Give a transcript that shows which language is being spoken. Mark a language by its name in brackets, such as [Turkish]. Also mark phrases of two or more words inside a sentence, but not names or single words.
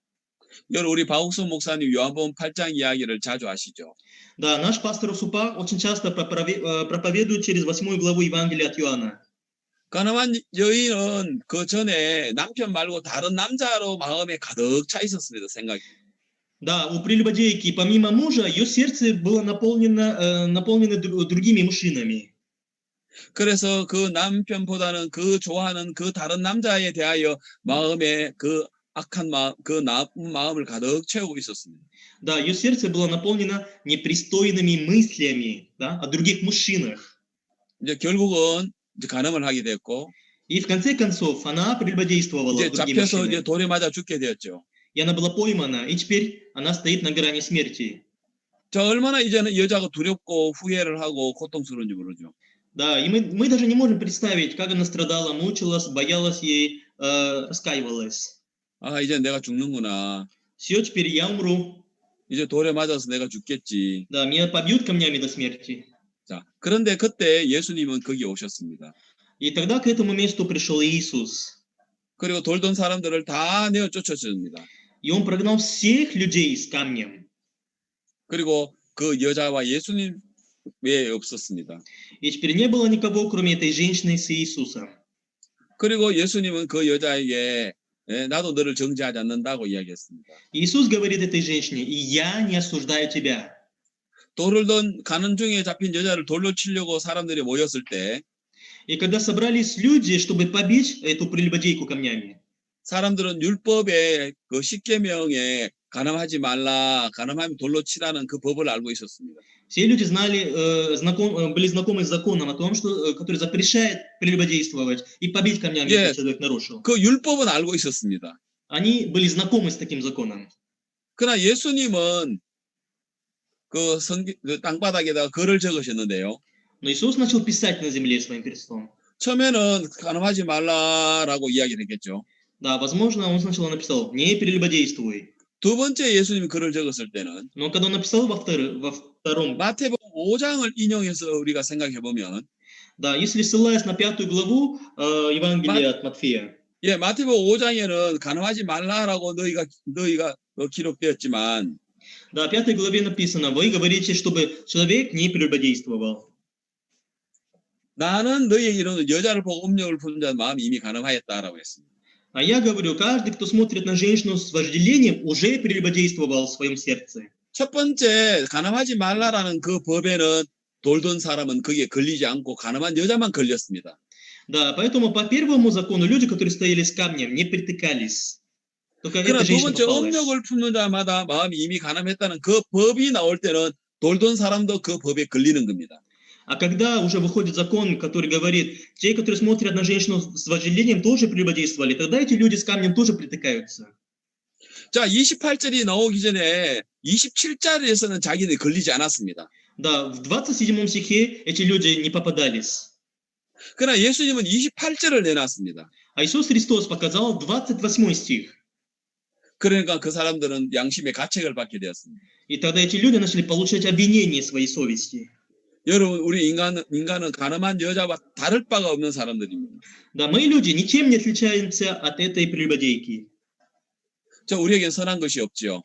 [Korean] 우리 박욱수 목사님 요한복음 8장 이야기를 자주 하시죠. [Russian] Да, наш пастор Супа очень часто проповедует через 8 главу Евангелия от Иоанна. [Korean] 가나안 여인은 그 전에 남편 말고 다른 남자로 마음에 가득 차 있었습니다. 생각이. [Russian] Да, у прелюбодейки помимо мужа ее сердце было наполнено другими мужчинами. [Korean] 그래서 그 남편보다는 그 좋아하는 그 다른 남자에 대하여 마음에 그 악한 마음, 그 나쁜 마음을 가득 채우고 있었습니다. [Russian] Да, ее сердце было наполнено непристойными мыслями, да, о других мужчинах. [Korean] 이제 결국은 이제 간음을 하게 됐고 [Russian] И в конце концов она прелюбодействовала [Korean] 이제 [Russian] с другими [Korean] 잡혀서 이제 [Russian] мужчинами. [Korean] 돌에 맞아 죽게 되었죠. [Russian] И она была поймана, и теперь она стоит на грани смерти. [Korean] 자, 얼마나 이제는 여자가 두렵고 후회를 하고 고통스러운지 모르죠. [Russian] Да, и мы даже не можем представить, как она страдала, мучилась, боялась ей, раскаивалась. [Korean] 아, 이제 내가 죽는구나. [Russian] Все, теперь я умру. [Korean] 이제 돌에 맞아서 내가 죽겠지. [Russian] Да, меня побьют камнями до смерти. [Korean] 자, 그런데 그때 예수님은 거기 오셨습니다. [Russian] И тогда к этому месту пришел Иисус. [Korean] 그리고 돌던 사람들을 다 내어 쫓아줍니다. [Russian] И он прогнал всех людей с камнем. [Korean] 그리고 그 여자와 예수님 외에 없었습니다. [Russian] И теперь не было никого, кроме этой женщины с Иисусом. [Korean] 그리고 예수님은 그 여자에게 나도 너를 정죄하지 않는다고 이야기했습니다. [Russian] Иисус говорит этой женщине: «И я не осуждаю тебя». [Korean] 돌을 가는 중에 잡힌 여자를 돌로 치려고 사람들이 모였을 때 [Russian] И когда собрались люди, чтобы побить эту прелюбодейку камнями, [Korean] 사람들은 율법의 그 10계명에 간음하지 말라, 간음하면 돌로 치라는 그 법을 알고 있었습니다. [Russian] все люди были знакомы с законом о том, который запрещает прелюбодействовать и побить камнями, если человек нарушил. [Korean] 그 율법은 알고 있었습니다. [Russian] Они были знакомы с таким законом. [Korean] 그러나 예수님은 그 땅바닥에다가 글을 적으셨는데요. [Russian] Но Иисус начал писать на земле своим перстом. [Korean] 처음에는 간음하지 말라라고 이야기를 했겠죠. [Russian] Да, возможно, он сначала написал «не прелюбодействуй». [Korean] 두 번째 예수님이 글을 적었을 때는 [Russian] Но когда он написал во втором, [Korean] 마태복음 5장을 인용해서 우리가 생각해 보면 [Russian] да, если ссылаясь на 5 главу Евангелия от Матфея, [Korean] 마태복음 5장에는 간음하지 말라라고 너희가 기록되었지만 [Russian] да, в 5 главе написано, вы говорите, чтобы человек не прелюбодействовал. [Korean] 나는 너희에게 이르노니 여자를 보고 음욕을 품는 자는 마음이 이미 간음하였다라고 했습니다. [Russian] А я говорю, каждый, кто смотрит на женщину с вожделением, уже прелюбодействовал в своем сердце. [Korean] 첫 번째 간음하지 말라라는 그 법에는 돌던 사람은 거기에 걸리지 않고 간음한 여자만 걸렸습니다. [Russian] Да, поэтому по первому закону люди, которые стояли с камнем, не притыкались. Только эта [Korean] 그러나 두 [Russian] женщина [Korean] 번째 [Russian] попалась. [Korean] 음욕을 품는 자마다 마음이 이미 간음했다는 그 법이 나올 때는 돌던 사람도 그 법에 걸리는 겁니다. [Russian] А когда уже выходит закон, который говорит, те, которые смотрят на женщину с вожделением, тоже прелюбодействовали, тогда эти люди с камнем тоже притыкаются. [Korean] 자, 28절이 나오기 전에 27절에서는 자기들이 걸리지 않았습니다. [Russian] Да, в 27 стихе эти люди не попадались. [Korean] 그러나 예수님은 28절을 내놨습니다. [Russian] А Иисус Христос показал 28 стих. [Korean] 그러니까 그 사람들은 양심의 가책을 받게 되었습니다. [Russian] И тогда эти люди начали получать обвинение своей совести. [Korean] 여러분, 우리 인간은 간음한 여자와 다를 바가 없는 사람들입니다. [Russian] Да, мы люди ничем не отличаемся от этой прелюбодейки. [Korean] 자, 우리에겐 선한 것이 없지요.